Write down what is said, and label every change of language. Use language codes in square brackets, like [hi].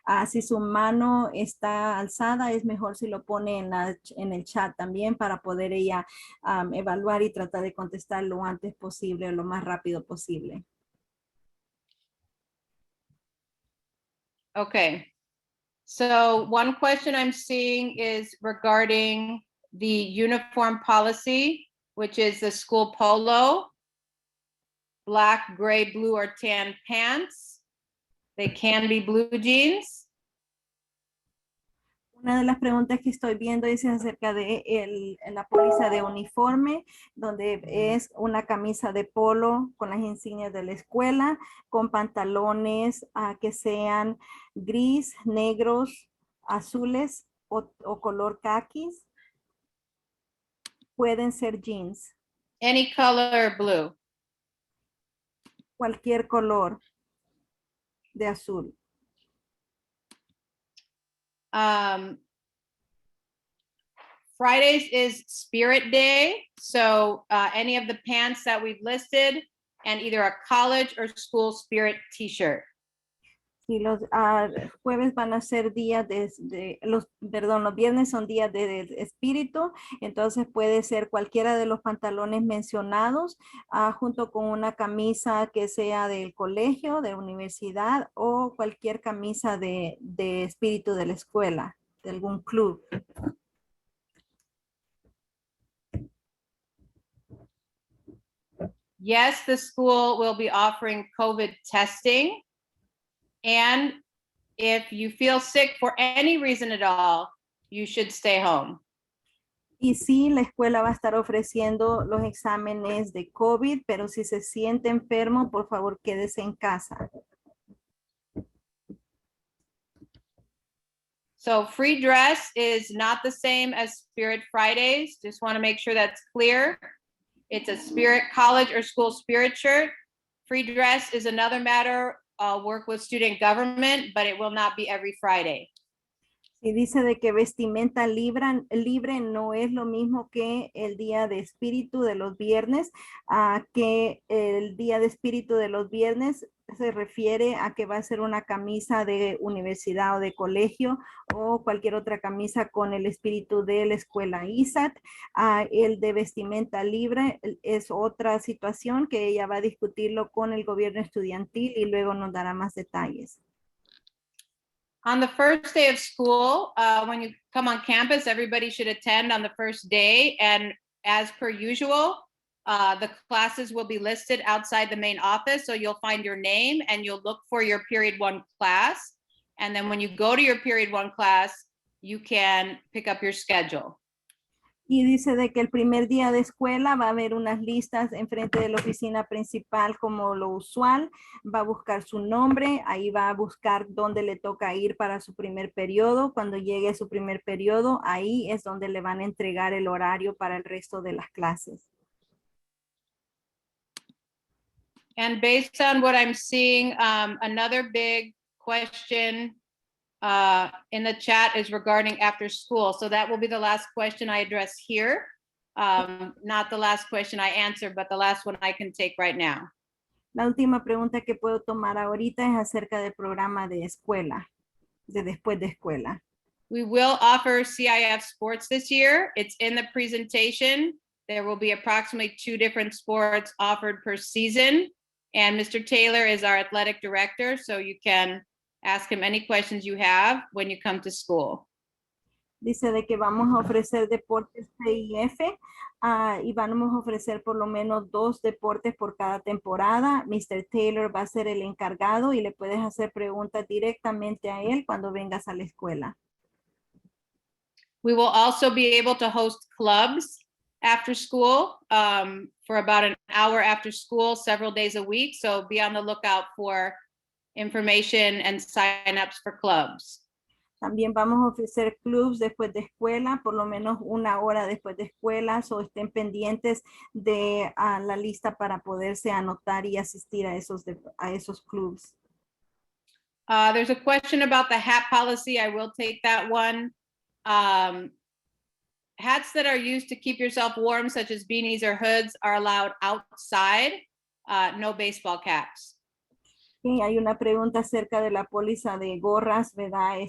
[es] Si su mano está alzada, es mejor si lo pone en el chat también para poder ella evaluar y tratar de contestar lo antes posible, lo más rápido posible. [en] Okay. So one question I'm seeing is regarding the uniform policy, which is the school polo, black, gray, blue, or tan pants. They can be blue jeans. [es] Una de las preguntas que estoy viendo es acerca de la póliza de uniforme, donde es una camisa de polo con las insignias de la escuela, con pantalones que sean gris, negros, azules o color caquis. Pueden ser jeans. [en] Any color blue. [es] Cualquier color de azul. [en] Fridays is Spirit Day. So any of the pants that we've listed and either a college or school spirit t-shirt. [es] Sí, los jueves van a ser días los viernes son días de espíritu, entonces puede ser cualquiera de los pantalones mencionados junto con una camisa que sea del colegio, de universidad o cualquier camisa de espíritu de la escuela, de algún club. [en] Yes, the school will be offering COVID testing. And if you feel sick for any reason at all, you should stay home. [es] Y sí, la escuela va a estar ofreciendo los exámenes de COVID, pero si se siente enfermo, por favor, quédese en casa. [en] So free dress is not the same as Spirit Fridays. Just want to make sure that's clear. It's a Spirit college or school spirit shirt. Free dress is another matter. Work with student government, but it will not be every Friday. [es] Y dice de que vestimenta libre no es lo mismo que el día de espíritu de los viernes, que el día de espíritu de los viernes se refiere a que va a ser una camisa de universidad o de colegio o cualquier otra camisa con el espíritu de la escuela ESAT. El de vestimenta libre es otra situación que ella va a discutirlo con el gobierno estudiantil y luego nos dará más detalles. [en] On the first day of school, when you come on campus, everybody should attend on the first day. And as per usual, the classes will be listed outside the main office. So you'll find your name and you'll look for your period 1 class. And then when you go to your period 1 class, you can pick up your schedule. [es] Y dice de que el primer día de escuela va a haber unas listas enfrente de la oficina principal como lo usual. Va a buscar su nombre, ahí va a buscar dónde le toca ir para su primer periodo. Cuando llegue a su primer periodo, ahí es donde le van a entregar el horario para el resto de las clases. [en] And based on what I'm seeing, another big question in the chat is regarding after school. So that will be the last question I address here. Not the last question I answer, but the last one I can take right now. [es] La última pregunta que puedo tomar ahorita es acerca del programa de escuela, de después de escuela. [en] We will offer CIF sports this year. It's in the presentation. There will be approximately 2 different sports offered per season. And Mr. Taylor is our athletic director, so you can ask him any questions you have when you come to school. [es] Dice de que vamos a ofrecer deportes CIF y vamos a ofrecer por lo menos 2 deportes por cada temporada. Mr. Taylor va a ser el encargado y le puedes hacer preguntas directamente a él cuando vengas a la escuela. [en] We will also be able to host clubs after school for about an hour after school, several days a week. So be on the lookout for information and sign-ups for clubs. [es] También vamos a ofrecer clubs después de escuela, por lo menos 1 hora después de escuela, o estén pendientes de la lista para poderse anotar y asistir a esos clubs. [en] There's a question about the hat policy. I will take that one. Hats that are used to keep yourself warm, such as beanies or hoods, are allowed outside, no baseball caps. [es] Sí, hay una pregunta acerca de la póliza de gorras, ¿verdad?